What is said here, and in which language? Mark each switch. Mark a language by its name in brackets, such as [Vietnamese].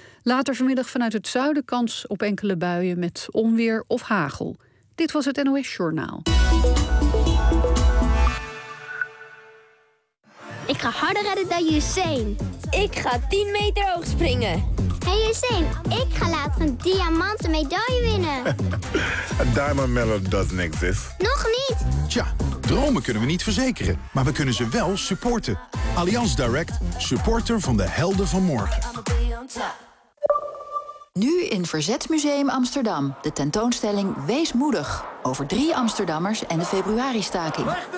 [Dutch] Later vanmiddag vanuit het zuiden kans op enkele buien met onweer of hagel. Dit was het NOS Journaal. Ik ga harder redden dan Usain. Ik ga 10 meter hoog springen. Hey Usain, ik ga later een diamanten medaille winnen. [English] A diamond medal doesn't exist. [Dutch] Nog niet. Tja, dromen kunnen we niet verzekeren, maar we kunnen ze wel supporten. Allianz Direct, supporter van de helden van morgen. Nu in Verzetsmuseum Amsterdam, de tentoonstelling Wees Moedig. Over 3 Amsterdammers en de februaristaking.